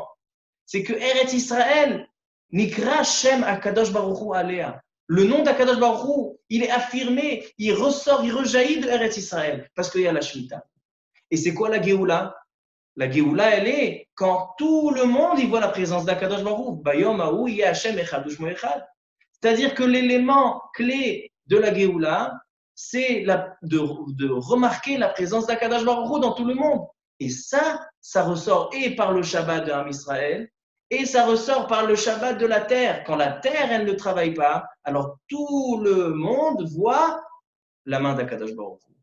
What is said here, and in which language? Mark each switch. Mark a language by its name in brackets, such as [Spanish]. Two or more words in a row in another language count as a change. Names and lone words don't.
[French] C'est que Eretz Israël, [Hebrew] נקרא שם הקדוש ברוך הוא עליה. [French] Le nom d'Akadosh Baruch Hu, il est affirmé, il ressort, il rejaillit de Eretz Israël, parce qu'il y a la Shemitah. Et c'est quoi la Géoula? La Géoula, elle est quand tout le monde y voit la présence d'Akadosh Baruch Hu. [Hebrew] ביום ההוא יהיה השם אחד ושמו אחד. [French] C'est-à-dire que l'élément clé de la Géoula, c'est de remarquer la présence d'Akadosh Baruch Hu dans tout le monde. Et ça ressort et par le Shabbat de Am Israël, et ça ressort par le Shabbat de la terre. Quand la terre, elle ne travaille pas, alors tout le monde voit la main d'Akadosh Baruch Hu.